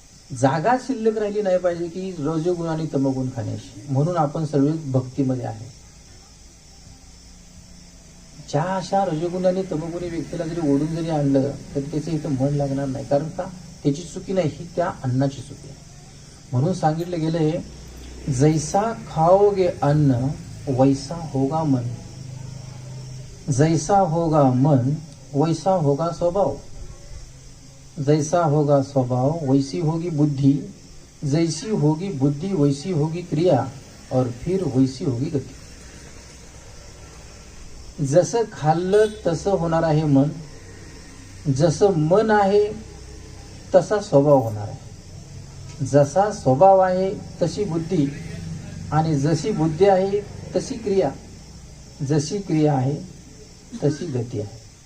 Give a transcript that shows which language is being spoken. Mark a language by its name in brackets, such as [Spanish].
[Marathi] जागा शिल्लक राहिली नाही पाहिजे की रजोगुण आणि तमोगुण खाण्याची. म्हणून आपण सर्व भक्तीमध्ये आहे. ज्या अशा रजोगुणी आणि तमोगुणी व्यक्तीला जरी ओढून जरी आणलं तरी त्याचं इथं मन लागणार नाही. कारण का? त्याची चुकी नाही, ही त्या अन्नाची चुकी आहे. म्हणून सांगितलं गेलंय, [Hindi] जैसा खाओगे अन्न वैसा होगा मन, जैसा होगा मन वैसा होगा स्वभाव, जैसा होगा स्वभाव वैसी होगी बुद्धि, जैसी होगी बुद्धि वैसी होगी क्रिया, और फिर वैसी होगी गती. [Marathi] जसं खाल्लं तसं होणार आहे मन, जसं मन आहे तसा स्वभाव होणार आहे, जसा स्वभाव आहे तशी बुद्धी, आणि जशी बुद्धी आहे तशी क्रिया, जशी क्रिया आहे तशी गती आहे.